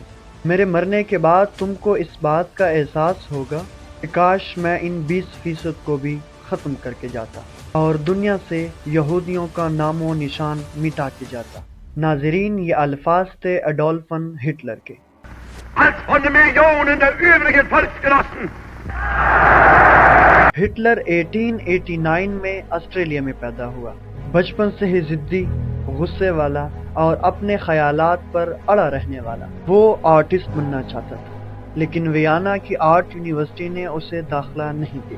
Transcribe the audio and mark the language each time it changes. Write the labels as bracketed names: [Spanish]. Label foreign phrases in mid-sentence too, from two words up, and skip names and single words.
[Urdu] میرے مرنے کے بعد تم کو اس بات کا احساس ہوگا کہ کاش میں ان 20% کو بھی ختم کر کے جاتا اور دنیا سے یہودیوں کا نام و نشان مٹا کے جاتا۔ ناظرین، یہ الفاظ تھے ایڈولفن ہٹلر کے۔ [German] als von den Millionen der übrigen Volksgenossen. [Urdu] ہٹلر 1889 میں آسٹریلیا میں پیدا ہوا۔ بچپن سے ہی ضدی، غصے والا اور اپنے خیالات پر اڑا رہنے والا، وہ آرٹسٹ بننا چاہتا تھا، لیکن ویانا کی [English] art university [Urdu] نے اسے داخلہ نہیں دیا۔